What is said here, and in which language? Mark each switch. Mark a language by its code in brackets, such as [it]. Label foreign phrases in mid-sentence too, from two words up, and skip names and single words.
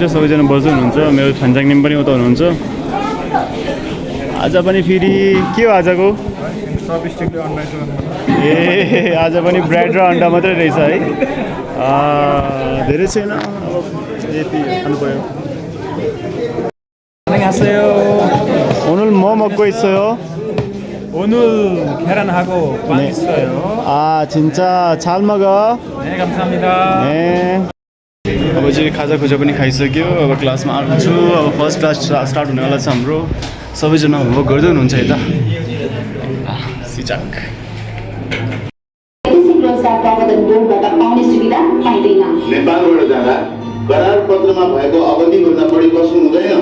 [ne] सबैजना बस्दै हुनुहुन्छ। मेरो फान्जाङनिम पनि उता हुनुहुन्छ। आज पनि फेरि के हो आजको? ए आज पनि ब्रेड र अन्डा मात्रै रहेछ है। धेरै छैन, अब यति खानु पर्यो। [ko] 안녕하세요. 오늘 뭐 먹고 있어요? 오늘 계란하고 빵 네. 있어요. 아 진짜 잘 먹어. 네, 감사합니다. 네. [ne] अब चाहिँ खाजा खुजा पनि खाइसक्यो। अब क्लासमा आएको छु। अब [en] first class start [ne] हुनेवाला छ हाम्रो। सबैजना होमवर्क गर्दै हुनुहुन्छ यता। सिचाक नेपालबाट जाँदा करार पत्रमा भएको अवधिभन्दा बढी बस्नु हुँदैन।